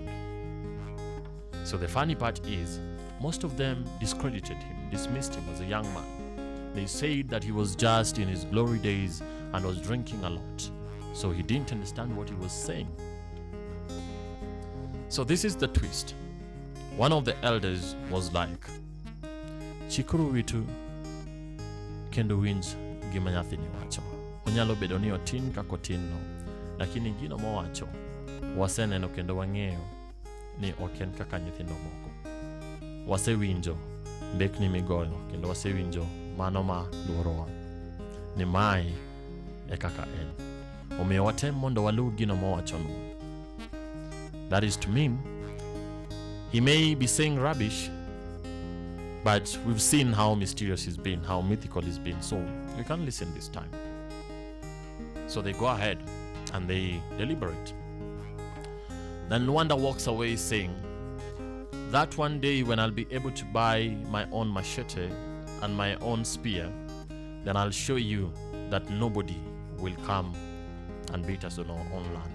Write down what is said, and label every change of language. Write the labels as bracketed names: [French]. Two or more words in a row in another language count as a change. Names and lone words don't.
[English] So the funny part is, most of them discredited him, dismissed him as a young man. They said that he was just in his glory days and was drinking a lot, so he didn't understand what he was saying. So this is the twist. One of the elders was like, [Luo (Kenya and Tanzania)] "Chikuru witu kendo winj gima nyathini wacho. Onyalo bedo ni otin kako tin no, lakini gino mowacho waseneno kendo wang'eyo ni ok en kaka nyithindo moko. Wasewinjo mbekni migoyo kendo wasewinjo mano ma luorowa. Ni mae e kaka en. Omiyo watem mondo waluw gino mowachono." [English] That is to mean, he may be saying rubbish, but we've seen how mysterious he's been, how mythical he's been, so we can listen this time. So they go ahead and they deliberate. Then Lwanda walks away saying, "That one day when I'll be able to buy my own machete and my own spear, then I'll show you that nobody will come and beat us on our own land."